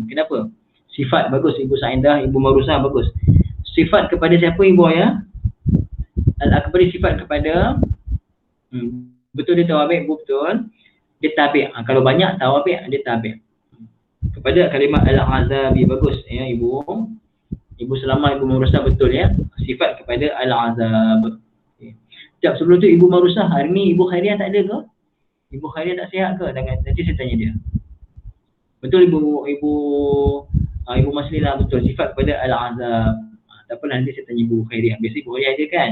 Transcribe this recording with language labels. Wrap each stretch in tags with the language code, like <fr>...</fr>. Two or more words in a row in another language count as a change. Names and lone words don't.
<ms>Kenapa? Sifat bagus Ibu Saindah, Ibu Marusa bagus. Sifat kepada siapa ibu ya? Al-akbari sifat kepada Betul dia tawabi', betul. Dia tabi'. Kalau banyak tawabi' dia tabi'. Kepada kalimah al-azabi, bagus ya ibu. Ibu Salamah, Ibu Marusah, betul ya. Sifat kepada al-azab. Okay. Sekejap, sebelum tu Ibu Marusah, hari ni Ibu Khairiah tak ada ke? Ibu Khairiah tak sihat ke? Nanti saya tanya dia. Betul Ibu Maslilah, betul. Sifat kepada al-azab. Tak apa, nanti saya tanya Ibu Khairiah. Biasa Ibu Khairiah ada kan?</ms>